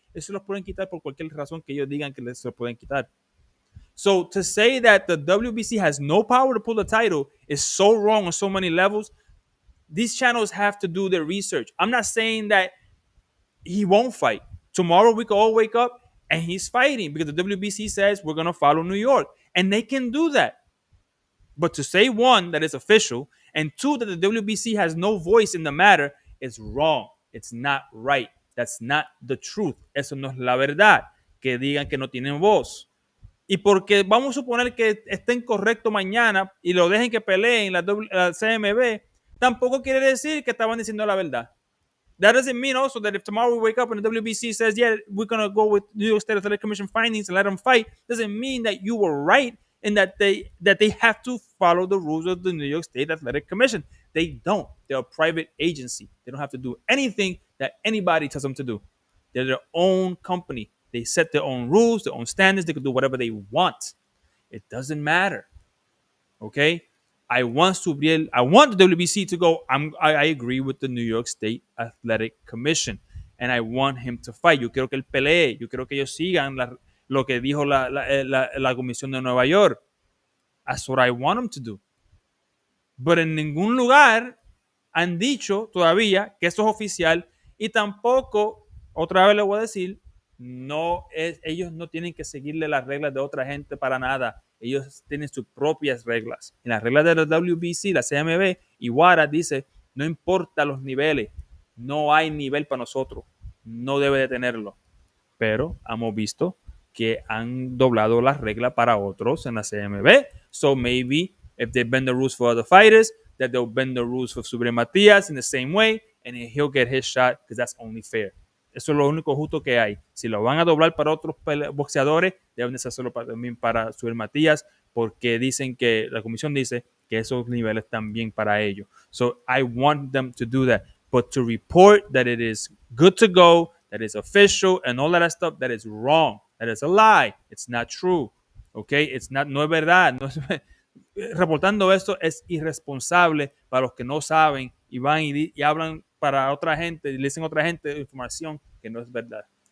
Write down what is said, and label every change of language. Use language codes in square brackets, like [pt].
[es] Eso los pueden quitar por cualquier razón que ellos digan que se lo pueden quitar. [en] So to say that the WBC has no power to pull the title is so wrong on so many levels. These channels have to do their research. I'm not saying that he won't fight. Tomorrow we could all wake up and he's fighting because the WBC says we're going to follow New York. And they can do that. But to say, one, that it's official, and two, that the WBC has no voice in the matter is wrong. It's not right. That's not the truth. [es] Eso no es la verdad. Que digan que no tienen voz. Y porque vamos a suponer que estén correctos mañana y lo dejen que peleen la CMB, tampoco quiere decir que estaban diciendo la verdad. [en] That doesn't mean also that if tomorrow we wake up and the WBC says, yeah, we're going to go with New York State Athletic Commission findings and let them fight, doesn't mean that you were right and that they have to follow the rules of the New York State Athletic Commission. They don't. They're a private agency. They don't have to do anything that anybody tells them to do. They're their own company. They set their own rules, their own standards. They can do whatever they want. It doesn't matter. Okay. I want the WBC to go. I agree with the New York State Athletic Commission. And I want him to fight. [es] Yo quiero que él pelee. Yo quiero que ellos sigan lo que dijo la Comisión de Nueva York. [en] That's what I want him to do. [es] Pero en ningún lugar han dicho todavía que eso es oficial y tampoco, otra vez le voy a decir, ellos no tienen que seguirle las reglas de otra gente para nada. Ellos tienen sus propias reglas. En las reglas de la WBC, la CMB y WADA dice, no importa los niveles, no hay nivel para nosotros, no debe de tenerlo. Pero hemos visto que han doblado las reglas para otros en la CMB. [en] So maybe if they bend the rules for other fighters, that they'll bend the rules for SUBRIEL Matias in the same way, and he'll get his shot because that's only fair. [es] Eso es lo único justo que hay. Si lo van a doblar para otros boxeadores, deben de hacerlo también para SUBRIEL Matias, porque dicen que la comisión dice que esos niveles también para ellos. [en] So I want them to do that. But to report that it is good to go, that is official, and all that stuff, that is wrong. That is a lie. It's not true. Okay? It's not, [es] no es verdad. No es, reportando esto es irresponsable para los que no saben y van y hablan para otra gente y le dicen a otra gente información que no es verdad.